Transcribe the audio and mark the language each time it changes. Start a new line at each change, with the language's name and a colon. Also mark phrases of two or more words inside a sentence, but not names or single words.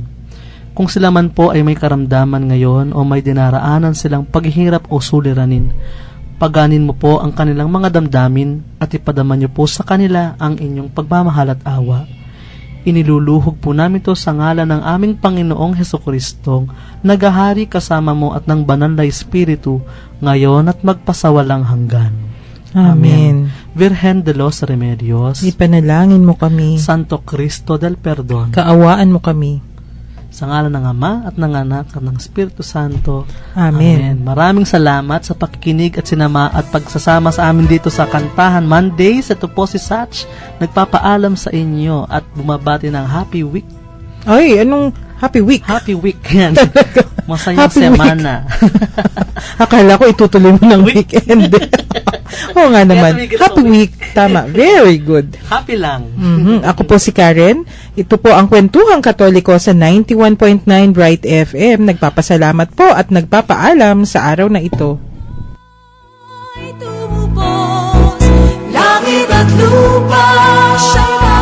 Filipino: Kung sila man po ay may karamdaman ngayon o may dinaraanan silang paghihirap o suliranin, paganin mo po ang kanilang mga damdamin at ipadama niyo po sa kanila ang inyong pagmamahal at awa. Iniluluhog po namin to sa ngalan ng aming Panginoong Hesukristo, nagahari kasama mo at ng banal na Espiritu, ngayon at magpasawalang hanggan. Amen. Virgen de los Remedios, ipanalangin mo kami. Santo Cristo del Perdon, kaawaan mo kami. Sa ngalan ng Ama at ng Anak at ng Espiritu Santo. Amen. Maraming salamat sa pakikinig at sinama at pagsasama sa amin dito sa Kantahan Mondays. Ito po si Satch, nagpapaalam sa inyo at bumabati ng
English: Happy Week.
Filipino: Ay, anong
English: Happy Week? Happy Week
Filipino: yan. Masayang Happy semana. Akala ko itutuloy mo ng weekend. Oo nga naman.
English: Happy Week.
Filipino: Tama.
English: Very good.
Filipino: Happy lang. Ako po si Karen. Ito po ang Kwentuhang Katoliko sa 91.9 Bright FM. Nagpapasalamat po at nagpapaalam sa araw na ito. Langit at lupa, siya